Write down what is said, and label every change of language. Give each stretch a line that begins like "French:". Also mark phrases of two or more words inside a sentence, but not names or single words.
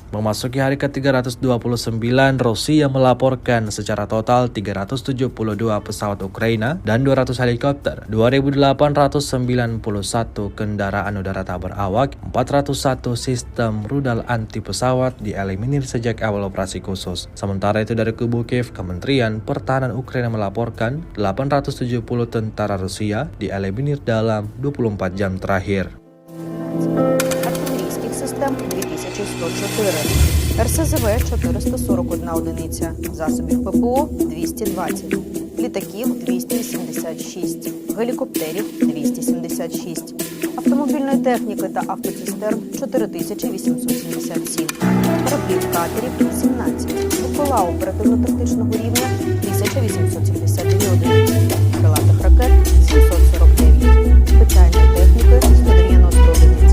Indonesian: Memasuki hari ke-329, Rusia melaporkan secara total 372 pesawat Ukraina dan 200 helikopter, 2.891 kendaraan udara tak berawak, 401 sistem rudal anti pesawat dieliminir sejak awal operasi khusus. Sementara itu dari kubu Kiev, Kementerian Pertahanan Ukraina melaporkan 870 tentara Rusia dieliminir dalam 24 jam terakhir.
Ukrainian: Артилерійських систем 2104, РСЗВ 441 одиниця, засобів ППО 220, літаків 286, гелікоптерів 276, автомобільної техніки та автоцистерн 4877, кораблів катерів 17, БПЛА оперативно-тактичного рівня 1872 одиниці, крилатих ракет 749, спеціальної техніки 190 одиниць.